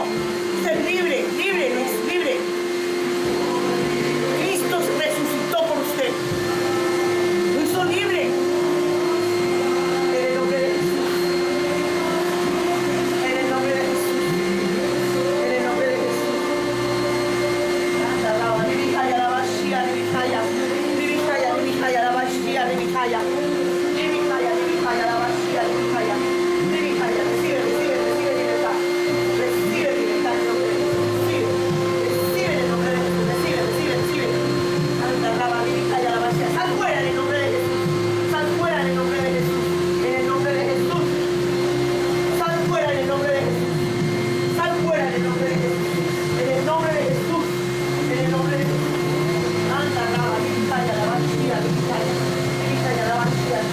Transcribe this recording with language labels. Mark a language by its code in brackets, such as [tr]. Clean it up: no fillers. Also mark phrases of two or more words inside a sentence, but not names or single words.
[es] Usted es libre, libre, Luis, libre. Cristo resucitó por usted. Lo hizo libre. En el nombre de Jesús. En el nombre de Jesús. En el nombre de Jesús. Anda, lava, libijaya, lavashia, libijaya. Libijaya, libijaya, lavashia, libijaya. Libijaya, libijaya, lavashia, libijaya. Libijaya, recibe, recibe, recibe libertad. Recibe libertad en el nombre de Jesús. Recibe. Recibe en el nombre de Jesús. Recibe, recibe, recibe. Anda, lava, libijaya, lavashia. Sal fuera en el nombre de Jesús. Sal fuera en el nombre de Jesús. En el nombre de Jesús. Sal fuera en el nombre de Jesús. Sal fuera en el nombre de Jesús. En el nombre de Jesús. En el nombre de Jesús. Anda, lava, libijaya, lavashia, libijaya. Libijaya, lavashia.